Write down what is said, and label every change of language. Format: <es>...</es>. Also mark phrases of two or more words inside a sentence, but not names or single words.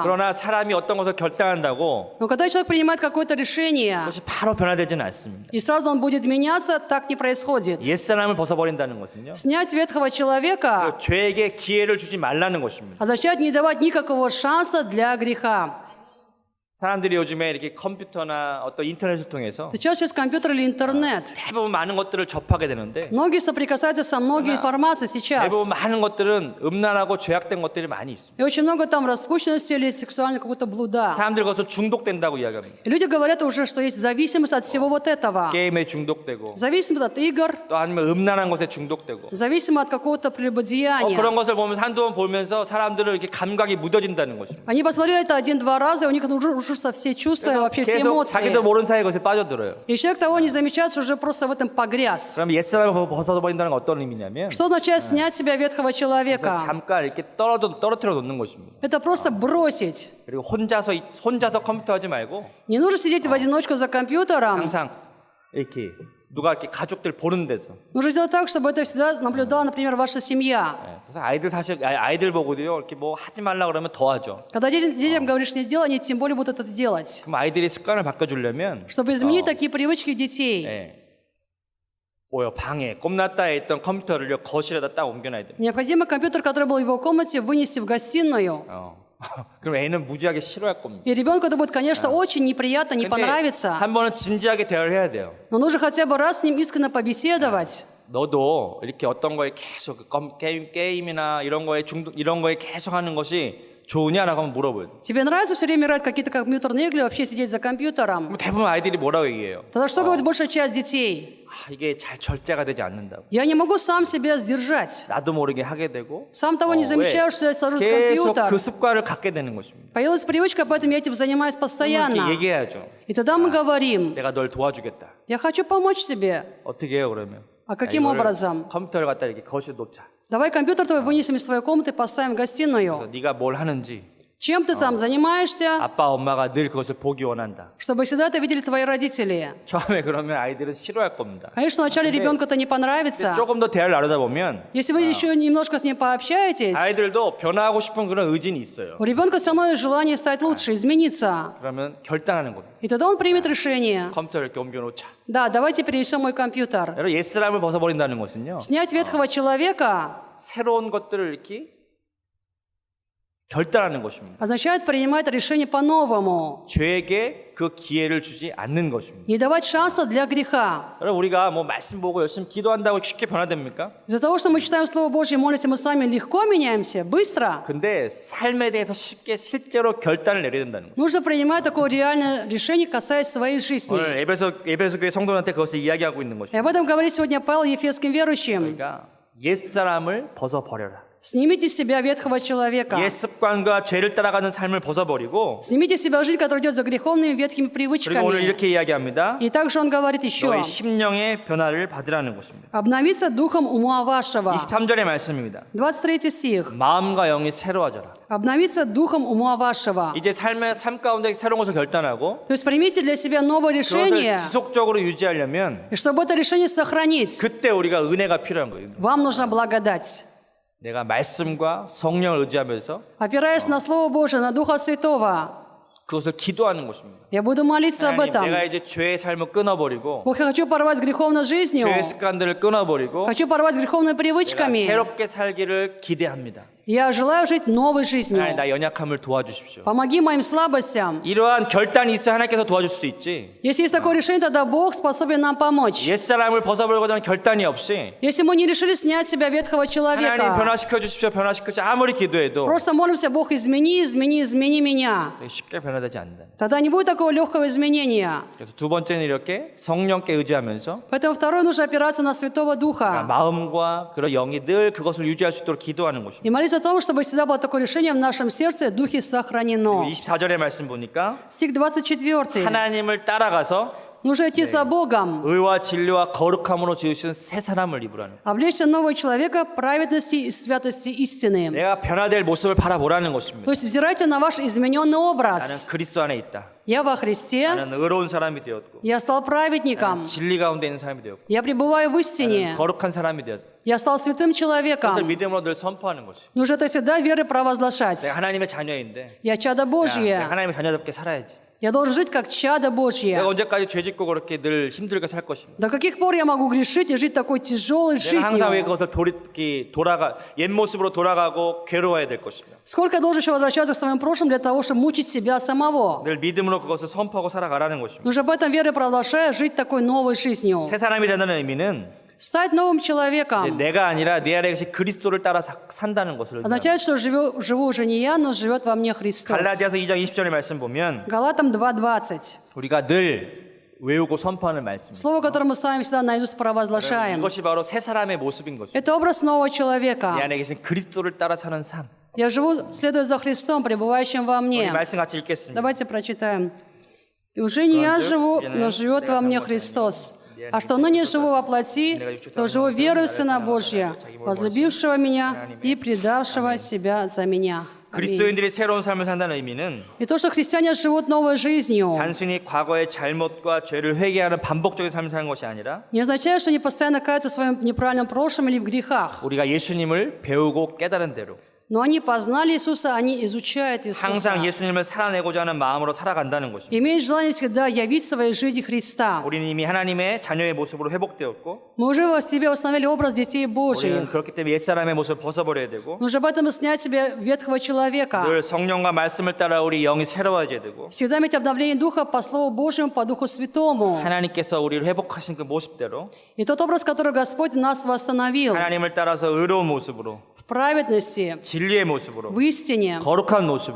<ko>그러나 사람이 어떤 것을 결단한다고</ko> <ru>Но когда человек принимает какое-то решение,</ru> <ko>그것이 바로 변화되지는 않습니다.</ko> <ru>и сразу он будет меняться, так не происходит.</ru> <ko>옛사람을 벗어버린다는 것은요.</ko> <ru>Снять ветхого человека</ru> <ko>죄에게 기회를 주지 말라는 것입니다.</ko> <ru>означает не давать никакого шанса для греха.</ru> <ko>사람들이 요즘에 이렇게 컴퓨터나 어떤 인터넷을 통해서</ko> <ru>Сейчас через компьютер или интернет.</ru> <ko>대부분 많은 것들을 접하게 되는데</ko> <ru>Многие соприкасаются со многой информацией сейчас.</ru> <ko>대부분 많은 것들은 음란하고 죄악된 것들이 많이 있습니다.</ko> <ru>И очень много там распущенности или сексуального какого-то блуда.</ru> <ko>사람들이 그것을 중독된다고 이야기합니다.</ko> <ru>И люди говорят уже, что есть зависимость от всего вот этого.</ru> <ko>게임에 중독되고</ko> <ru>Зависимость от игр,</ru> <ko>또 아니면 음란한 것에 중독되고</ko> <ru>зависимость от какого-то прелюбодеяния.</ru> <ko>그런 것을 보면서 한두 번 보면서 사람들은 이렇게 감각이 무뎌진다는 것입니다.</ko> <ru>Они посмотрели это один-два раза, и у них рушатся все чувства и вообще все</ru> <ko>계속</ko> <ru>эмоции.</ru> <ko>자기도 모르는 사이에 그것에 빠져들어요.</ko> <ru>И человек того не замечает, что уже просто в этом погряз.</ru> <ko>그럼 옛사람을 벗어버린다는 건 어떤 의미냐면</ko> <ru>Что означает снять с себя ветхого</ru> <ko>그래서</ko> <ru>человека?</ru> <ko>잠깐 이렇게 떨어뜨려 놓는 것입니다.</ko> <ru>Это просто бросить.</ru> <ko>그리고 혼자서 컴퓨터 하지 말고</ko> <ru>Не нужно сидеть в одиночку за компьютером.</ru> <ko>항상 이렇게 누가 이렇게 가족들 보는 데서</ko> <ru>Нужно сделать так, чтобы это всегда наблюдала, например, ваша семья.</ru> <ko>그래서 아이들 보고도요 이렇게 뭐 하지 말라 그러면 더 하죠.</ko> <ru>Когда детям говоришь не делай, они тем более будут это делать.</ru> <ko>그럼 아이들이 습관을 바꿔주려면</ko> <ru>Чтобы изменить такие привычки детей,</ru> <ko>방에 꼼났다에 있던 컴퓨터를요 거실에다 딱 옮겨놔야 돼요.</ko> <ru>необходимо компьютер, который был в его комнате, вынести в гостиную.</ru> <ko>그럼 애는 무지하게 싫어할 겁니다.</ko> <ru>И ребенку это будет, конечно, очень неприятно, не</ru> <ko>근데</ko> <ru>понравится.</ru> <ko>한 번은 진지하게 대화를 해야 돼요.</ko> <ru>Но нужно хотя бы раз с ним искренне побеседовать.</ru> <ko>너도 이렇게 어떤 거에 계속 게임이나 이런 거에 계속 하는 것이 좋으냐라고 한번 물어봐요.</ko> <ru>Тебе нравится все время играть в какие-то компьютерные игры, вообще сидеть за компьютером?</ru> <ko>그럼 대부분 아이들이 뭐라고 얘기해요?</ko> <ru>Тогда что говорит большая часть детей?</ru> <ko>이게 잘 절제가 되지 않는다고.</ko> <ru>Я не могу сам себя сдержать.</ru> <ko>나도 모르게 하게 되고</ko> <ru>Сам того не замечаю, что я сажусь за</ru> <ko>계속</ko> <ru>компьютер.</ru> <ko>그 습관을 갖게 되는 것입니다.</ko> <ru>Появилась привычка, поэтому я этим занимаюсь</ru> <ko>이렇게</ko> <ru>постоянно.</ru> <ko>얘기해야죠.</ko> <ru>И тогда мы говорим,</ru> <ko>내가 널 도와주겠다.</ko> <ru>я хочу помочь тебе.</ru> <ko>어떻게 해요 그러면?</ko> <ru>А каким</ru> <ko>이거를</ko> <ru>образом?</ru> <ko>컴퓨터를 갖다 이렇게 거실에 놓자.</ko> <ru>Давай компьютер твой вынесем из твоей комнаты, поставим в гостиную.</ru> <ko>네가 뭘 하는지</ko> <ru>Чем ты там занимаешься?</ru> <ko>아빠 엄마가 늘 그것을 보기 원한다.</ko> <ru>Чтобы всегда это видели твои родители.</ru> <ko>처음에 그러면 아이들은 싫어할 겁니다.</ko> <ru>Конечно, вначале ребенку это не понравится.</ru> <ko>조금 더 대화를 나누다 보면</ko> <ru>Если вы еще немножко с ним пообщаетесь,</ru> <ko>아이들도 변화하고 싶은 그런 의지는 있어요.</ko> <ru>у ребенка все равно есть желание стать лучше, измениться.</ru> <ko>그러면 결단하는 겁니다.</ko> <ru>И тогда он примет решение.</ru> <ko>컴퓨터를 이렇게 옮겨놓자.</ko> <ru>Да, давайте перенесем мой компьютер.</ru> <ko>여러분 옛사람을 벗어버린다는 것은요.</ko> <ru>Снять ветхого человека,</ru> <ko>새로운 것들을 이렇게 결단하는 것입니다.</ko> <ru>означает принимать решение по-новому,</ru> <ko>죄에게 그 기회를 주지 않는 것입니다.</ko> <ru>не давать шанса для греха.</ru> <ko>여러분 우리가 뭐 말씀 보고 열심히 기도한다고 쉽게 변화됩니까?</ko> <ru>Из-за того, что мы читаем Слово Божье и молимся, мы с вами легко меняемся, быстро.</ru> <ko>근데 삶에 대해서 쉽게 실제로 결단을 내려야 된다는 거예요.</ko> <ru>Нужно принимать такое реальное решение, касаясь своей жизни.</ru> <ko>오늘 에베소 교회 성도들한테 그것을 이야기하고 있는</ko> <ru>И</ru> <ko>것입니다.</ko> <ru>об этом говорит сегодня Павел ефесским верующим.</ru> <ko>그러니까 옛사람을 벗어버려라.</ko> <ru>Снимите с себя ветхого человека.</ru> <ko>옛 습관과 죄를 따라가는 삶을 벗어버리고</ko> <ru>Снимите с себя жизнь, которая идет за греховными ветхими</ru> <ko>그리고 오늘</ko> <ru>привычками.</ru> <ko>이렇게 이야기합니다.</ko> <ru>И также он говорит еще,</ru> <ko>너희 심령의 변화를 받으라는 것입니다.</ko> <ru>обновиться духом ума вашего.</ru> <ko>23절의 말씀입니다.</ko> <ru>23 стих.</ru> <ko>마음과 영이 새로워져라.</ko> <ru>Обновиться духом ума вашего.</ru> <ko>이제 삶 가운데 새로운 것을 결단하고</ko> <ru>То есть примите для себя новое</ru> <ko>그것을</ko> <ru>решение,</ru> <ko>지속적으로 유지하려면</ko> <ru>и чтобы это решение сохранить,</ru> <ko>그때 우리가 은혜가 필요한 거예요.</ko> <ru>вам нужна благодать.</ru> <ko>내가 말씀과 성령을 의지하면서</ko> <ru>Опираясь на Слово Божие, на Духа Святого,</ru> <ko>그것을 기도하는 것입니다.</ko> <ru>я буду молиться об</ru> <ko>하나님,</ko> <ru>этом.</ru> <ko>내가 이제 죄의 삶을 끊어버리고</ko> <ru>Бог, я хочу порвать с греховной жизнью,</ru> <ko>죄의 습관들을 끊어버리고</ko> <ru>хочу порвать с греховными</ru> <ko>내가</ko> <ru>привычками.</ru> <ko>새롭게 살기를 기대합니다.</ko> <ru>Я желаю жить новой жизнью.</ru> <ko>하나님 나 연약함을 도와주십시오.</ko> <ru>Помоги моим слабостям.</ru> <ko>이러한 결단이 있어야 하나님께서 도와줄 수 있지.</ko> <ru>Если есть такое решение, тогда Бог способен нам помочь.</ru> <ko>옛사람을 벗어버리고자 하는 결단이 없이</ko> <ru>Если мы не решили снять с себя ветхого</ru> <ko>하나님</ko> <ru>человека,</ru> <ko>변화시켜 주십시오. 변화시켜 주십시오. 아무리 기도해도</ko> <ru>просто молимся, Бог, измени, измени, измени меня.</ru> <ko>쉽게 변화되지 않는다.</ko> <ru>Тогда не будет такого легкого изменения.</ru> <ko>그래서 두 번째는 이렇게 성령께 의지하면서</ko> <ru>Поэтому второе, нужно опираться на Святого Духа.</ru> <ko>마음과 그런 영이 늘 그것을 유지할 수 있도록 기도하는 것입니다.</ko> <ru>И молиться о том, чтобы всегда было такое решение в нашем сердце, Духе сохранено.</ru> <ko>24절의 말씀 보니까</ko> <ru>Стих 24.</ru> <ko>하나님을 따라가서</ko> <ru>Нужно идти за Богом,</ru> <ko>의와 진리와 거룩함으로 지으신 새 사람을 입으라는 거예요.</ko> <ru>облечься нового человека праведности и святости истины.</ru> <ko>내가 변화될 모습을 바라보라는 것입니다.</ko> <ru>То есть взирайте на ваш измененный</ru> <ko>나는</ko> <ru>образ.</ru> <ko>그리스도 안에 있다.</ko> <ru>Я во Христе,</ru> <ko>나는 의로운 사람이 되었고</ko> <ru>я стал праведником,</ru> <ko>진리 가운데 있는 사람이 되었고</ko> <ru>я пребываю в истине,</ru> <ko>거룩한 사람이 되었어.</ko> <ru>я стал святым</ru> <ko>그것을</ko> <ru>человеком.</ru> <ko>믿음으로 늘 선포하는 것이.</ko> <ru>Нужно это всегда верой провозглашать.</ru> <ko>내가 하나님의 자녀인데</ko> <ru>Я чадо</ru> <ko>내가</ko> <ru>Божье.</ru> <ko>하나님의 자녀답게 살아야지.</ko> <ru>Я должен жить как чадо Божье.</ru> <ko>내가 언제까지 죄짓고 그렇게 늘 힘들게 살 것인가.</ko> <ru>До каких пор я могу грешить и жить такой тяжелой</ru> <ko>내가 항상 왜</ko> <ru>жизнью?</ru> <ko>그것을 옛 모습으로 돌아가고 괴로워야 될 것인가.</ko> <ru>Сколько я должен еще возвращаться к своему прошлому для того, чтобы мучить себя самого?</ru> <ko>늘 믿음으로 그것을 선포하고 살아가라는 것입니다.</ko> <ru>Нужно об этом верой провозглашая жить такой новой жизнью.</ru> <ko>새 사람이 된다는 의미는</ko> <ru>Стать новым</ru> <ko>이제</ko> <ru>человеком</ru> <ko>내가 아니라 내 안에 계신 그리스도를 따라 산다는 것을 의미합니다.</ko> <ru>означает, что живу уже не я, но живет во мне Христос.</ru> <ko>갈라디아서 2장 20절의 말씀 보면</ko> <ru>Галатам 2:20.</ru> <ko>우리가 늘 외우고 선포하는 말씀입니다.</ko> <ru>Слово, которое мы сами всегда наизусть провозглашаем.</ru> <ko>이것이 바로 새 사람의 모습인 것입니다.</ko> <ru>Это образ нового</ru> <ko>내</ko> <ru>человека.</ru> <ko>안에 계신 그리스도를 따라 사는 삶.</ko> <ru>Я живу, следуя за Христом, пребывающим во</ru> <ko>우리</ko> <ru>мне.</ru> <ko>말씀 같이 읽겠습니다.</ko> <ru>Давайте прочитаем. «И уже не я живу, но живет во мне Христос. А что ныне живу во плоти, то живу верою в Сына Божьего, возлюбившего меня и предавшего себя за меня». Аминь.</ru> <ko>그리스도인들이 새로운 삶을 산다는 의미는</ko> <ru>И то, что христиане живут новой жизнью,</ru> <ko>단순히 과거의 잘못과 죄를 회개하는 반복적인 삶을 사는 것이 아니라</ko> <ru>не означает, что они постоянно каются в своем неправильном прошлом или в грехах.</ru> <ko>우리가 예수님을 배우고 깨달은 대로</ko> <ru>Но они познали Иисуса, они изучают</ru> <ko>항상</ko> <ru>Иисуса.</ru> <ko>예수님을 살아내고자 하는 마음으로 살아간다는 것입니다.</ko> <ru>Имеют желание всегда явить в своей жизни Христа.</ru> <ko>우리는 이미 하나님의 자녀의 모습으로 회복되었고</ko> <ru>Мы уже в себе установили образ детей</ru> <ko>우리는</ko> <ru>Божьих.</ru> <ko>그렇기 때문에 옛사람의 모습을 벗어버려야 되고</ko> <ru>Нужно поэтому снять себе ветхого человека.</ru> <ko>늘 성령과 말씀을 따라 우리 영이 새로워져야 되고</ko> <ru>Всегда иметь обновление Духа по Слову Божьему, по Духу Святому.</ru> <ko>하나님께서 우리를 회복하신 그 모습대로</ko> <ru>И тот образ, который Господь нас восстановил</ru> <ko>하나님을 따라서 의로운 모습으로</ko> <ru>в праведности,</ru> <ko>진리의 모습으로</ko> <ru>в истине,</ru> <ko>거룩한 모습으로</ko>